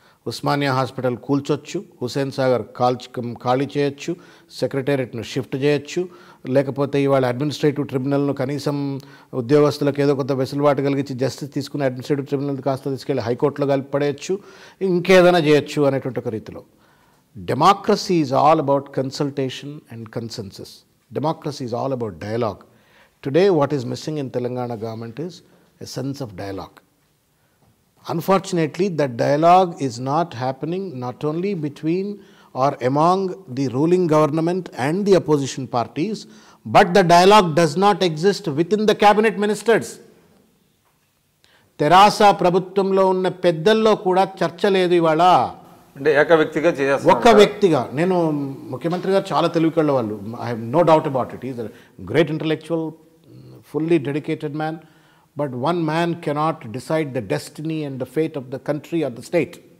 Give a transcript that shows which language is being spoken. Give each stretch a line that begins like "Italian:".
Telugu: Osmania hospital కూల్చొచ్చు, Hussain Sagar ఖాళీ చేయొచ్చు, సెక్రటేరియట్ను shift చేయొచ్చు, లేకపోతే ఇవాళ అడ్మినిస్ట్రేటివ్ ట్రిబ్యునల్ను కనీసం ఉద్యోగస్తులకు ఏదో కొంత వెసులుబాటు కలిగించి జస్టిస్ తీసుకుని అడ్మినిస్ట్రేటివ్ ట్రిబ్యునల్ కాస్త తీసుకెళ్ళి హైకోర్టులో కలిపి పడేయచ్చు, ఇంకేదైనా చేయొచ్చు అనేటువంటి ఒక రీతిలో.
English: Democracy is all about consultation and consensus. Democracy is all about dialogue. Today what is missing in Telangana government is a sense of dialogue. Unfortunately, that dialogue is not happening not only between or among the ruling government and the opposition parties, but the dialogue does not exist within the cabinet ministers.
Telugu: తెరాస ప్రభుత్వంలో ఉన్న పెద్దల్లో కూడా చర్చ లేదు ఇవాళ. అంటే ఒక్క వ్యక్తిగా, నేను ముఖ్యమంత్రి గారు చాలా తెలివికళ్ళ వాళ్ళు,
English: I have no doubt about it. Is a great intellectual, fully dedicated man, but one man cannot decide the destiny and the fate of the country or the state.